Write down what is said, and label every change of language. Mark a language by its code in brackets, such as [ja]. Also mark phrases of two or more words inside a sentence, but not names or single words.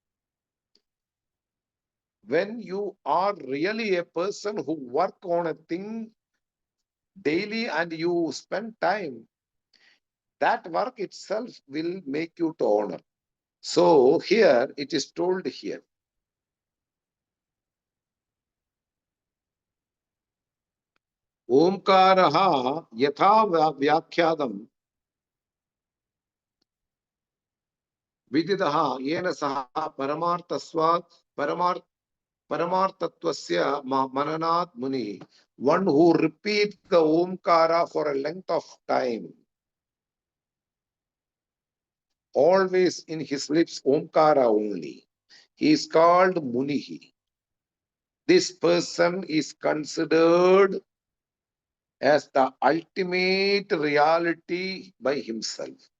[en] When you are really a person who work on a thing daily and you spend time, that work itself will make you to honor. So here it is told here. [sa] Omkaraha yatha vyakhyatam vididaha yena saha paramartasvat paramartatvasya mananat muni. [en] One who repeats the Omkara for a length of time, always in his lips Omkara only, he is called Munihi. This person is considered as the ultimate reality by himself.